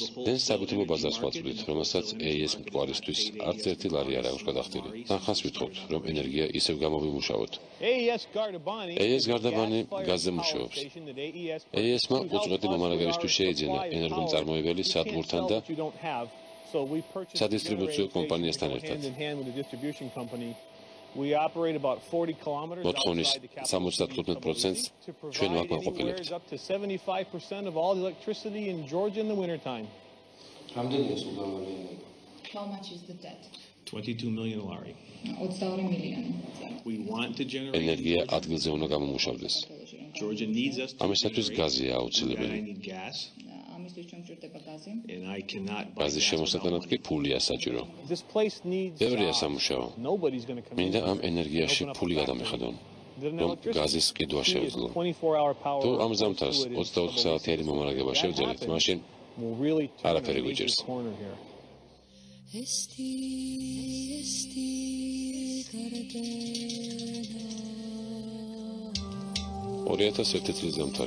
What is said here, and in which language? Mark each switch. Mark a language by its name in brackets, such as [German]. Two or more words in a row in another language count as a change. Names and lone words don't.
[Georgian] დენ საბუთილო ბაზარს ვაწვდით, რომელსაც AES მტკვარისთვის არც ერთი ლარი არ აქვს გადახდილი. თანხას ვითხოვთ, რომ ენერგია ისევ გამოვიმუშავოთ. AES გარდაბანი გაზზე მუშაობს. AES-მა უწყვეტი მომარაგებისთვის შეიძინა ენერგომწარმოებელი სადგურთან და სადისტრიბუციო კომპანიასთან ერთად. [English] We operate about 40 kilometers outside the capital city of Djibouti to provide anywhere up to 75% of all the electricity in Georgia in the wintertime. How much is the debt? 22 million lari. 22 million. We want to generate [Georgian] ენერგია ადგილზე უნდა გამომუშავდეს. [English] Georgia needs us to [Georgian] ამისათვის გაზია აუცილებელი. [English] And I cannot [Georgian] გაზის შემოსატანად კი ფულია საჭირო. [English] This place needs [Georgian] ბევრია სამუშაო. [English] Nobody's going to come [Georgian] მინდა ამ ენერგიაში ფული გადამეხადონ. რომ გაზის ყიდვა შევძლო. თუ ამ ზამთარს 24 საათიანი მომარაგება შევძელით, მაშინ არაფერი გვიჭირს. 2001 წლის ზამთარი.